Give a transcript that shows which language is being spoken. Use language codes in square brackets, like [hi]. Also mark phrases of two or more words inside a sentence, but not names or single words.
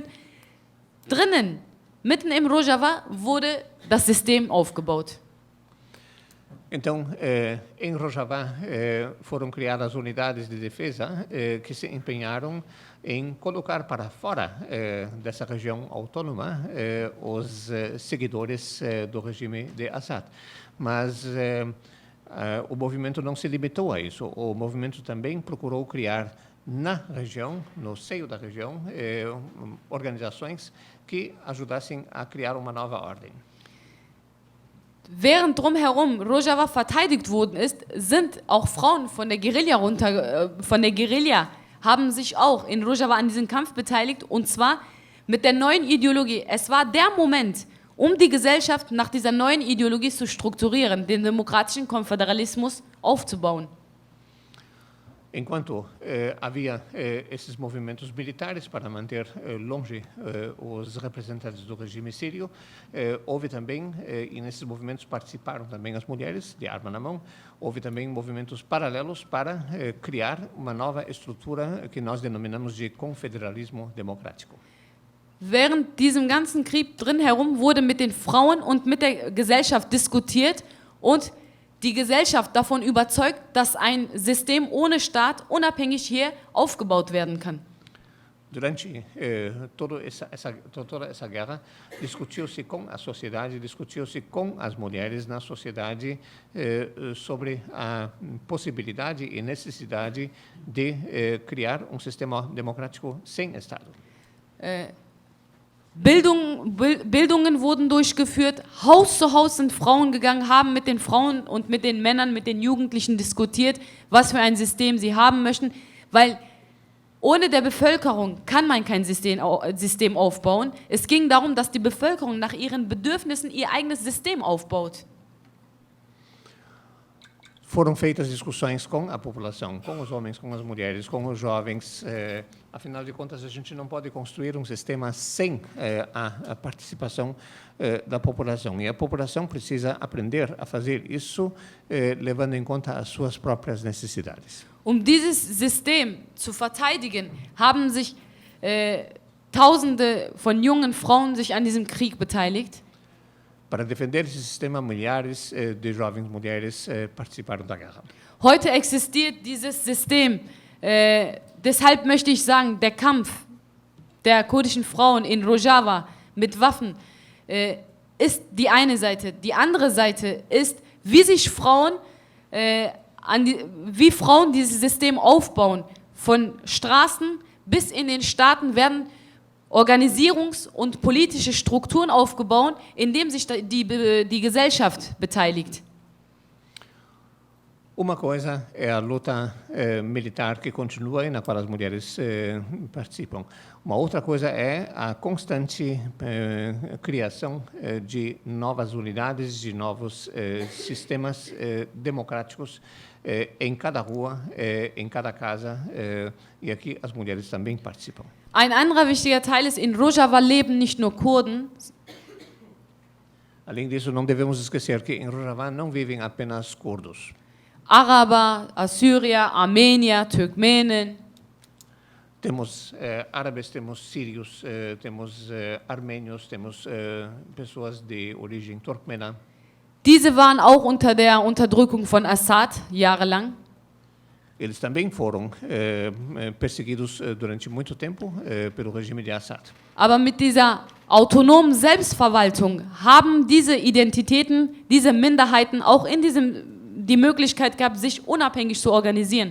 [de] Drinnen, mitten im Rojava, wurde das System aufgebaut. [pt] Então, em Rojava foram criadas unidades de defesa que se empenharam em colocar para fora dessa região autônoma os seguidores do regime de Assad. Mas o movimento não se limitou a isso. O movimento também procurou criar na região, no seio da região, organizações que ajudassem a criar uma nova ordem. [de] Während drumherum Rojava verteidigt worden ist, sind auch Frauen von der Guerilla haben sich auch in Rojava an diesem Kampf beteiligt, und zwar mit der neuen Ideologie. Es war der Moment, um die Gesellschaft nach dieser neuen Ideologie zu strukturieren, den demokratischen Konföderalismus aufzubauen. [pt] Enquanto havia esses movimentos militares para manter longe os representantes do regime sírio, houve também, e nesses movimentos participaram também as mulheres, de arma na mão, houve também movimentos paralelos para criar uma nova estrutura que nós denominamos de confederalismo democrático. [de] Während diesem ganzen Krieg drin herum wurde mit den Frauen und mit der Gesellschaft diskutiert und die Gesellschaft davon überzeugt, dass ein System ohne Staat unabhängig hier aufgebaut werden kann. [pt] Durante toda essa guerra, discutiu-se com a sociedade, discutiu-se com as mulheres na sociedade sobre a possibilidade e necessidade de criar um sistema democrático sem Estado. [de] Bildungen wurden durchgeführt, Haus zu Haus sind Frauen gegangen, haben mit den Frauen und mit den Männern, mit den Jugendlichen diskutiert, was für ein System sie haben möchten, weil ohne der Bevölkerung kann man kein System aufbauen. Es ging darum, dass die Bevölkerung nach ihren Bedürfnissen ihr eigenes System aufbaut. [pt] Foram feitas discussões com a população, com os homens, com as mulheres, com os jovens. Afinal de contas, a gente não pode construir um sistema sem a participação da população. E a população precisa aprender a fazer isso, levando em conta as suas próprias necessidades. [de] Um dieses System zu verteidigen, haben sich Tausende von jungen Frauen sich an diesem Krieg beteiligt. [pt] Para defender esse sistema, milhares de jovens mulheres participaram da guerra. [de] Heute existiert dieses System. Deshalb möchte ich sagen, der Kampf der kurdischen Frauen in Rojava mit Waffen ist die eine Seite. Die andere Seite ist, wie sich Frauen, wie Frauen dieses System aufbauen. Von Straßen bis in den Staaten werden Organisierungs- und politische Strukturen aufgebaut, in denen sich die Gesellschaft beteiligt. [pt] Uma coisa é a luta militar que continua e na qual as mulheres participam. Uma outra coisa é a constante criação de novas unidades, de novos sistemas democráticos em cada rua, em cada casa, e aqui as mulheres também participam. [de] Ein anderer wichtiger Teil ist, in Rojava leben nicht nur Kurden, [pt] Além disso, não devemos esquecer que em Rojava não vivem apenas curdos. [de] Araber, Assyrier, Armenier, Turkmenen. [pt] Temos árabes, temos sírios, temos armênios, temos pessoas de origem turcmena. [de] Diese waren auch unter der Unterdrückung von Assad jahrelang. [pt] Eles também foram perseguidos durante muito tempo pelo regime de Assad. [de] Aber mit dieser autonomen Selbstverwaltung haben diese Identitäten, diese Minderheiten auch in die Möglichkeit gehabt, sich unabhängig zu organisieren.